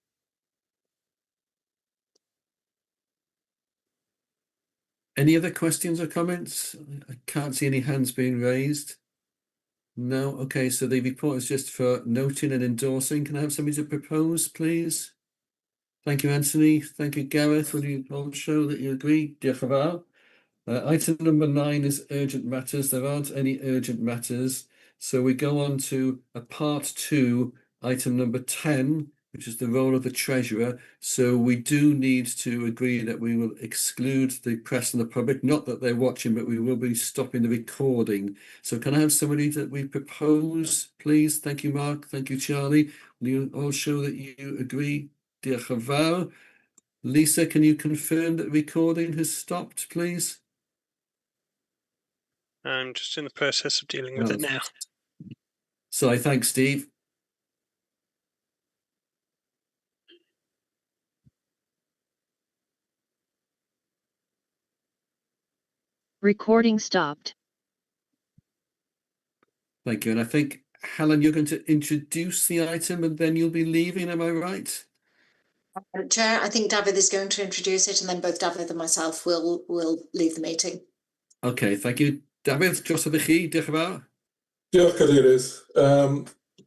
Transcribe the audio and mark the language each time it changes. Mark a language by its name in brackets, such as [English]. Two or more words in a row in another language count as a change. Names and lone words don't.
[English] Any other questions or comments? I can't see any hands being raised. No. Okay, so the report is just for noting and endorsing. Can I have somebody to propose, please? Thank you, Anthony. Thank you, Gareth. Will you all show that you agree? [Welsh] Diolch yn fawr. [English] Item number 9 is urgent matters. There aren't any urgent matters. So we go on to a part 2, item number 10, which is the role of the Treasurer. So we do need to agree that we will exclude the press and the public, not that they're watching, but we will be stopping the recording. So can I have somebody that we propose, please? Thank you, Mark. Thank you, Charlie. Will you all show that you agree? [Welsh] Diolch yn fawr. [English] Lisa, can you confirm that recording has stopped, please? I'm just in the process of dealing with it now. So I thank Steve. Recording stopped. Thank you. And I think, Helen, you're going to introduce the item and then you'll be leaving, am I right? Chair, I think David is going to introduce it, and then both David and myself will leave the meeting. Okay, thank you. David, [Welsh] dros ydych chi, diolch yn fawr. Diolch, Cadeirydd.